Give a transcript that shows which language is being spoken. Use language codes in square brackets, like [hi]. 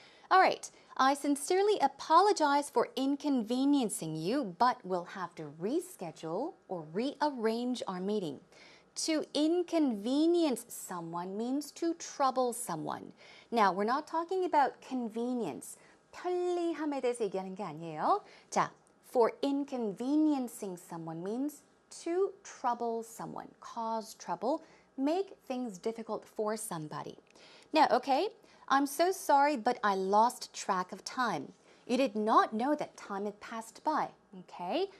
[en] All right, I sincerely apologize for inconveniencing you, but we'll have to reschedule or rearrange our meeting. To inconvenience someone means to trouble someone. Now, we're not talking about convenience. [ko] 편리함에 대해서 얘기하는 게 아니에요. [en] 자, for inconveniencing someone means to trouble someone, cause trouble, make things difficult for somebody. Now, okay, I'm so sorry, but I lost track of time. You did not know that time had passed by, okay?